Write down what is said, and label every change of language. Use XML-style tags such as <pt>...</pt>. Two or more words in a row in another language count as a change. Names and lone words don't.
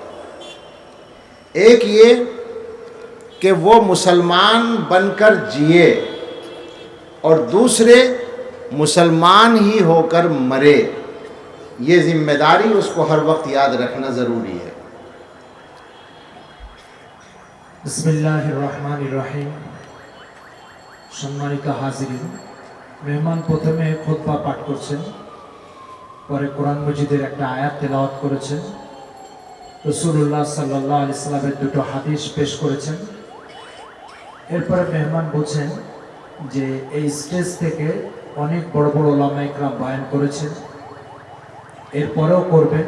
<ur>ایک یہ کہ وہ مسلمان بن کر جیے، اور دوسرے مسلمان ہی ہو کر مرے۔ یہ ذمہ داری اس کو ہر وقت یاد رکھنا ضروری ہے۔</ur> <ar>بسم اللہ الرحمن الرحیم۔</ar> <bn>সম্মানিত হাজিরিন, মেহমান প্রথমে খুতবা পাঠ করছেন, পরে কোরআন মজিদের একটা আয়াত তেলাওয়াত করেছেন, রাসূলুল্লাহ</bn> <ar>صلى الله عليه</ar> <bn>সাল্লামের 2টো হাদিস পেশ করেছেন। এরপরে মেহমান বলছেন যে এই স্টেজ থেকে অনেক বড় বড়</bn> <ur>علمائے کرام</ur> <bn>বয়ান করেছেন, এরপরেও করবেন।</bn>